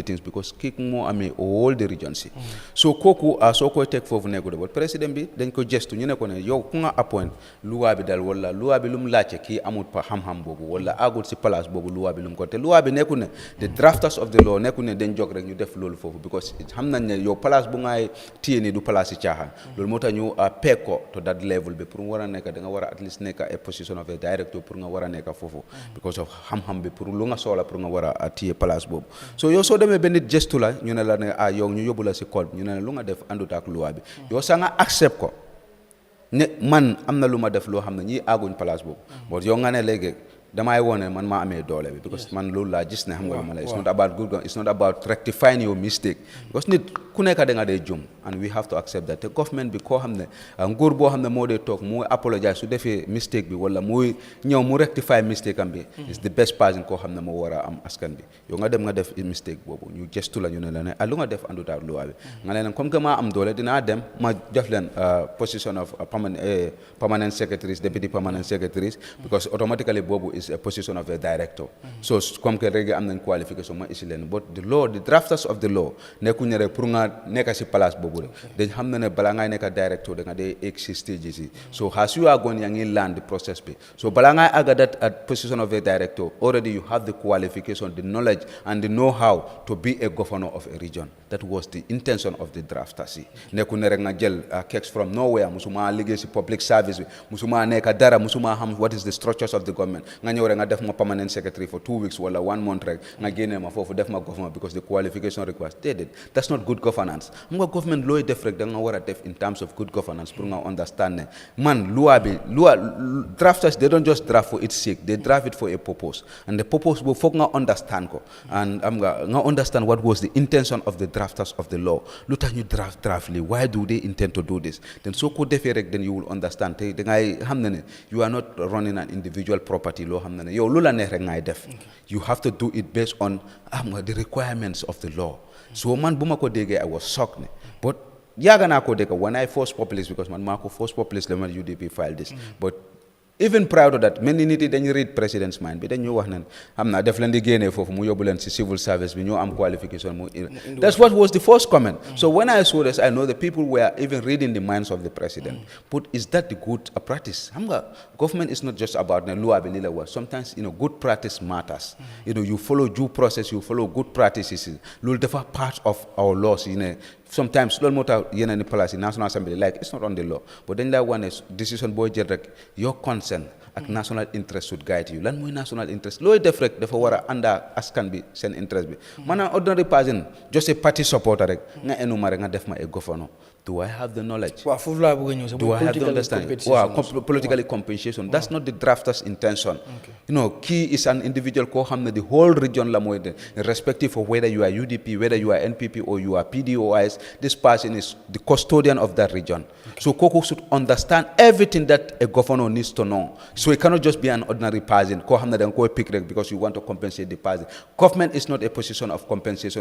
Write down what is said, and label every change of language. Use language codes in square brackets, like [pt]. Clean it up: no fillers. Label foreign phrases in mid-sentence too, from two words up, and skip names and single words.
[en] things because [wo] kii moo amee [en] all the regions [wo] si so kooku soo koy teg foofu nekku de but président bi dañ ko gestu ñu ne ko ne yow ku nga appoint loi bi dal wala loi bi lu mu laajte kii amul pa xam-xam boobu wala agul si place boobu loi bi lu mu ko te loi bi nekku ne [en] the drafters of the law [wo] nekku ne dañ jog rek ñu def loolu foofu because xam nañ ne yow place bu ngay téye ni du place si caaxaan loolu moo tax ñu peeg ko [en] to that level [wo] bi pour mu war a nekk da nga war a [en] at least [wo] nekk [en] a position of a director [wo] pour nga war a nekk foofu [en] because of [wo] xam-xam bi pour lu nga soxla pour nga war a téye place boobu so yow soo demee ba nit gestu la ñu ne la ne yow ñu yóbbu la si code ñu ne lu nga def àndut ak loi bi yow sa nga accept ko ne man am na lu ma def loo xam ne ñii àgguñ place boobu but yow nga ne léegi damay wone man maa amee doole bi because man loolu laa gis ne xam nga ma la [en] it's not about good it's not about rectifying your mistake [wo] because nit ku nekk da nga dee jum [en] and we have to accept that [wo] te government bi koo xam ne nguur boo xam ne moo dee toog muy apologize su defee mistake bi wala muy ñëw mu [en] rectify mistake [wo] am bi [en] is the best person [wo] koo xam ne moo war a am askan bi yow nga dem nga def mistake boobu ñu gestu la ñu ne la ne lu nga def àndut ak loi bi nga ne leen [fr] comme que [wo] maa am doole dinaa dem ma def leen [en] position of permanent secretaries deputy permanent secretaries because automatically [wo] boobu [en] is a position of a director so [fr] comme que [wo] rek am nañ qualification ma isi leen [en] but the law the drafters of the law [wo] nekkuñu rek pour nga nekk si place boobu rek dañ xam ne ne balaa ngay nekk [en] director [wo] da nga dee egg si [en] stages yi so as you are going [wo] yaa ngi [en] learn the process bi so [wo] balaa ngay àgga [en] that at position of a director already you have the qualification the knowledge and the know-how to be a governor of a region that was the intention of the drafters [wo] yi nekkuñu rek nga jël [en] KEXX from nowhere [wo] musuma liggéey si [en] public service [wo] bi musuma nekk dara musuma xam [en] what is the structures of the government [wo] nga ñëw rek nga def ma [en] permanent secretary for 2 weeks wala 1 month [wo] rek nga génne ma foofu def ma [en] government because the qualification requires that's not good governance [wo] xam nga [en] government [wo] looy def rek da nga war a def [en] in terms of good governance pour nga understand [wo] ne man loi [en] drafters they don't just draft for its sake they draft it for a purpose and the purpose [wo] boobu foog nga [en] understand ko and nga understand what was the intention of the drafters of the law [wo] lu tax ñu [en] draft li why do they intend to do this then [wo] soo ko defee rek [en] then you will understand [wo] te da ngay xam ne [en] you are not running an individual property [wo] loo xam ne yow lu la neex rek ngay def [en] you have to do it based on the requirements of the law so [wo] man bu ma ko déggee [en] I was shocked but [wo] yàgg naa ko dégg [en] when I first published because [wo] man maa ko [en] first published [wo] la ma [en] UDP file this but even prior to that many [wo] nit yi dañu [en] read president's mind [wo] bi dañu wax ne xam naa def leen di génnee foofu mu yóbbu leen si [en] civil service [wo] bi ñoo am qualification mu [en] that's what was the first comment so when I saw this I know the people were even reading the minds of the president but is that the good practice [wo] xam nga [en] government is not just about [wo] ne loi bi li la wax [en] sometimes good practice matters you follow due process you follow good practices [wo] loolu dafa [en] part of our laws sometimes [wo] loolu moo tax yeneen place yi [en] National Assembly like it's not on the law but [wo] dañ laa wane [en] decision [wo] boo jël rek [en] your concern ak national interest should guide you [wo] lan mooy [en] national interest [wo] looy def rek dafa war a ànda askan bi seen [en] interest [wo] bi maanaam [en] ordinary person just a party supporter [wo] rek nga enu ma rek nga def ma [en] a governor do I have the knowledge [wo] waaw foofu laa bëgg a ñëw sax [en] do I have the understanding waaw politically compensation that's not the drafter's intention key is an individual [wo] koo xam ne [en] the whole region [wo] la mooy [en] irrespective of whether you are UDP whether you are NPP or you are PDOIS this person is the custodian of that region so kooku should understand everything that a governor needs to know So it cannot just be an ordinary person. Because you want to compensate the person. Government is not a position of compensation.